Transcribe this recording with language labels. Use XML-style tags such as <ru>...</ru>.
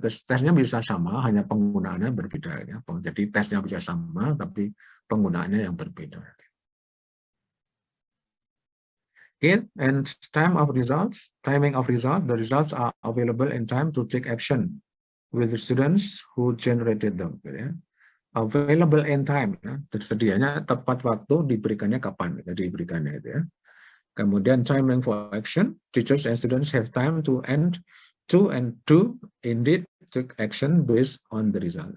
<id>Tesnya bisa sama, hanya penggunaannya berbeda ya. Jadi tesnya bisa sama tapi penggunaannya yang berbeda.</id> <en>Okay, and timing of results. The results are available in time to take action with the students who generated them. Ya. Available in time, ya.</en> <id>Tersedianya tepat waktu, diberikannya kapan? Jadi diberikannya itu ya.</id> <en>Kemudian timing for action. Teachers and students have time to do indeed take action based on the result.</en>